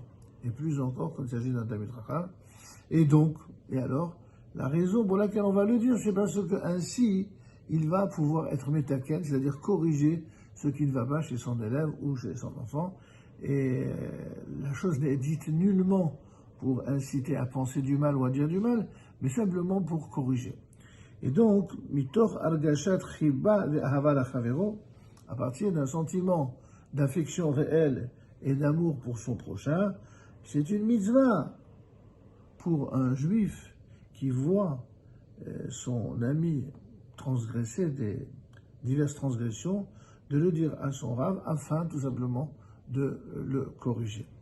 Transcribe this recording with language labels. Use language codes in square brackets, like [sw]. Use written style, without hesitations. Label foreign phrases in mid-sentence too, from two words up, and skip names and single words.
[fr] Et plus encore quand il s'agit d'un [he] תלמיד חכם. [fr] Et donc, et alors, la raison pour laquelle on va le dire, c'est parce que ainsi, il va pouvoir être métaken, c'est-à-dire corriger ce qui ne va pas chez son élève ou chez son enfant. Et la chose n'est dite nullement pour inciter à penser du mal ou à dire du mal, mais simplement pour corriger. Et donc, [he] מתוך הרגשת חיבה ואהבה לחברו, [fr] à partir d'un sentiment d'affection réelle et d'amour pour son prochain, c'est une mitzvah pour un juif qui voit son ami transgresser des diverses transgressions, de le dire à son Rav afin tout simplement de le corriger.